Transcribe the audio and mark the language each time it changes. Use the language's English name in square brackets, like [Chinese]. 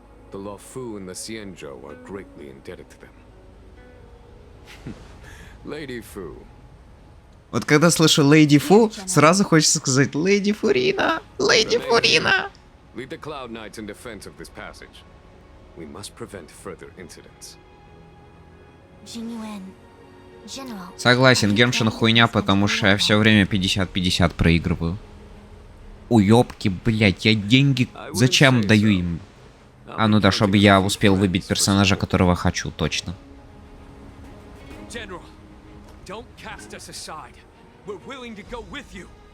[English] The Luofu and the Xianzhou are greatly indebted to them. Lady Fu. [Russian] Вот когда слышу Леди Фу, сразу хочется сказать Леди Фурина! Леди Фурина! [English] Lead the Cloud Knights in defense of this passage. We must prevent further incidents. General. [Russian] Согласен, Геншин хуйня, потому что я все время 50-50 проигрываю. Уёбки, блять, я деньги зачем даю им? А ну да, чтобы я успел выбить персонажа, которого хочу, точно. [English] General, don't cast us aside. We're willing to go with you.